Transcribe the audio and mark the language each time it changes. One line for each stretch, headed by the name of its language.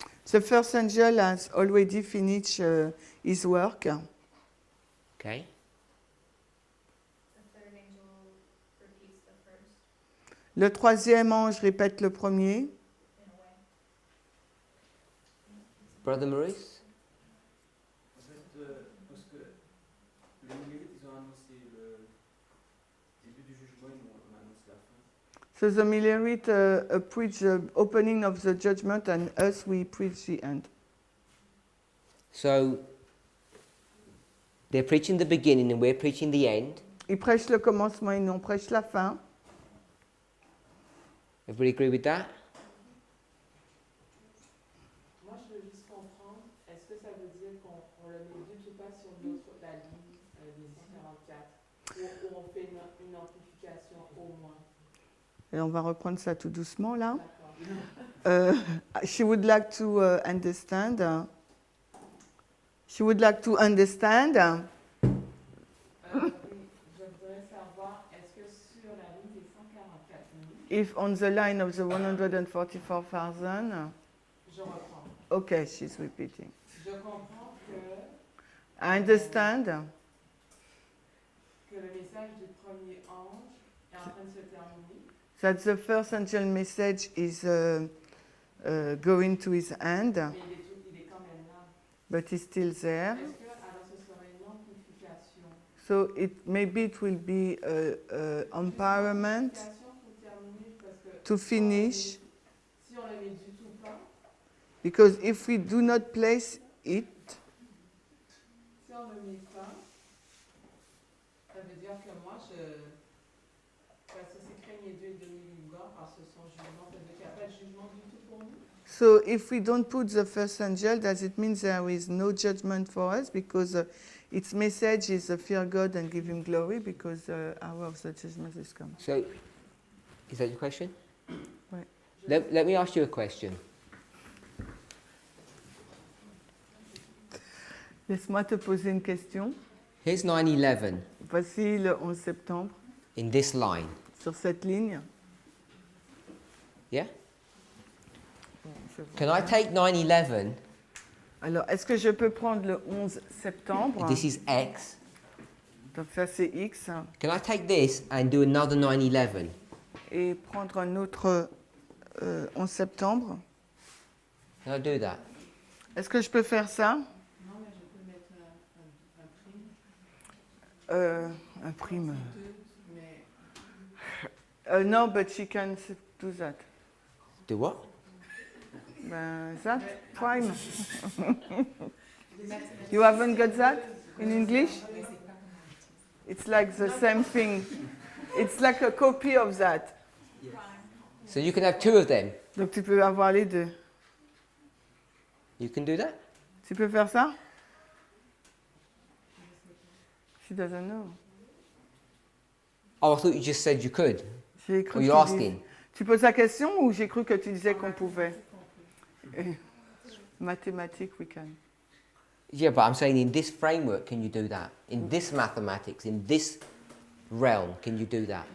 English: The first angel has already finished his work. Okay? The third angel repeats the first
French: Le troisième ange répète le premier.
English: in a way. Brother Maurice?
French: En fait, parce que les Millérites, ils ont annoncé le début du jugement, on annonce la fin.
English: So the Millerite preach the opening of the judgment and us we preach the end. So they're preaching the beginning and we're preaching the end.
French: Ils prêchent le commencement et nous on prêche la fin.
English: Everybody agree with that?
French: Moi, je veux juste comprendre, est-ce que ça veut dire qu'on ne le met du tout pas sur la ligne des 144 ou on fait une amplification au moins? Et on va reprendre ça tout doucement là. D'accord.
English: She would like to understand. She would like to understand.
French: Oui, je voudrais savoir, est-ce que sur la ligne des 144 000,
English: If on the line of the 144,000,
French: je reprends.
English: okay, she's repeating.
French: Je comprends
English: I understand
French: que le message du premier ange est en train de se terminer,
English: that the first angel message is going to his end,
French: mais il est quand même là.
English: but he's still there.
French: Est-ce que alors ce serait une amplification?
English: So maybe it will be empowerment
French: Amplification pour terminer, parce que
English: to finish,
French: si on le met du tout pas,
English: because if we do not place it,
French: si on ne le met pas, ça veut dire que moi, parce que c'est craignez Dieu et demi-livre par ce son jugement, ça veut dire qu'il n'y a pas de jugement du tout pour nous.
English: so if we don't put the first angel, does it mean there is no judgment for us? Because its message is fear God and give him glory, because hour of the judgment is coming. So, is that your question? Right. Let me ask you a question.
French: Laisse-moi te poser une question.
English: Here's 9/11
French: Voici le 11 septembre,
English: in this line.
French: sur cette ligne.
English: Yeah? Can I take 9/11?
French: Alors, est-ce que je peux prendre le 11 septembre?
English: This is X.
French: Donc ça c'est X.
English: Can I take this and do another 9/11?
French: Et prendre un autre 11 septembre.
English: Can I do that?
French: Est-ce que je peux faire ça? Non, mais je peux mettre un prime. Un prime. Mais
English: No, but she can do that. Do what? Ben, that prime. You haven't got that in English? It's like the same thing. It's like a copy of that. So you can have two of them.
French: Donc tu peux avoir les deux.
English: You can do that?
French: Tu peux faire ça?
English: She doesn't know. Oh, I thought you just said you could.
French: J'ai cru
English: Or
French: que
English: you're
French: tu dis-
English: asking.
French: Tu poses la question ou j'ai cru que tu disais qu'on pouvait?
English: Mathématiques, we can. Yeah, but I'm saying in this framework, can you do that? In this mathematics, in this realm, can you do that?